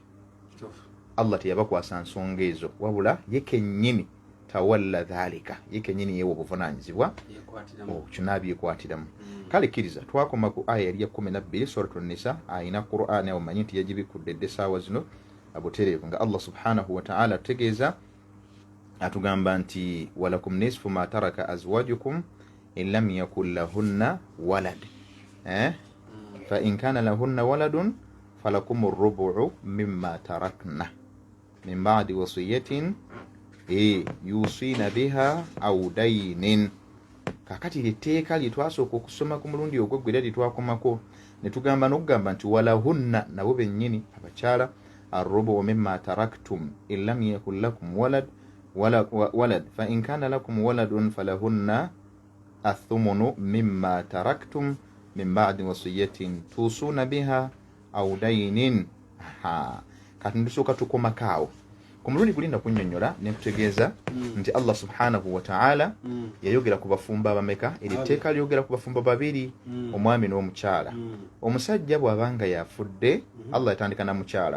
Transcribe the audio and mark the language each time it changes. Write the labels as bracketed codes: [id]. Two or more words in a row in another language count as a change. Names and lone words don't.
[lg] Allah teyabakwasa nsonga ezo wabula ye kennyini [ar] تولى ذلك, [lg] ye kennyini yeewa obuvunaanyizibwa kinabyekwatiramu. Kale kkiriza twakoma ku aya yali ya 12 Suratul Nisa. Ayina Qur'an omanyi nti yagibikudde essaawa zino abutereevu nga Allah [ar] سبحانه وتعالى [lg] ategeeza atugamba nti [ar] ولكم نصف ما ترك أزواجكم إن لم يكن لهن ولد فإن كان لهن ولد فلكم الربع مما تركن من بعد وصية يوصين بها أو دين. [lg] Kakati litteeka lye twasooka okusoma ku mulundi ogwo gwera litwakomako ne tugamba n'okugamba nti [ar] walahunna [lg] nabo bennyini abakyala [ar] الربع مما تركتم إن لم يكن لكم ولد فإن كان لكم ولد فلهن الثمن مما تركتم من بعد وصية توصون بها أو دين. [lg] Kati ndisooka tukomakaawo ku mulundi gulinda kunnyonnyola ne kutegeeza nti Allah [ar] سبحانه وتعالى [lg] yayogera ku bafumba abameka. Eritteeka lyogera ku bafumba babiri, omwami n'omukyala. Omusajja bw'abanga yafudde, Allah yatandika na mukyala.